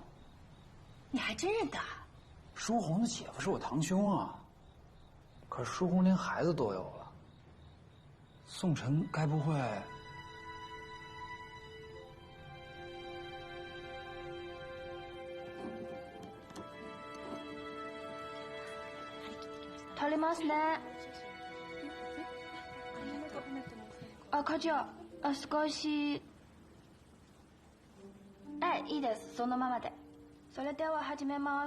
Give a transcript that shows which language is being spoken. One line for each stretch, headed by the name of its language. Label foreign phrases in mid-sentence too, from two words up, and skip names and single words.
Chinese: 你还真认得啊？舒红的姐夫是我堂兄啊。可是舒红连孩子都有了，宋晨该不会……
Japanese: 足りますね。あ、課長、少し。はい、いいです。そのままで。それでは始めます。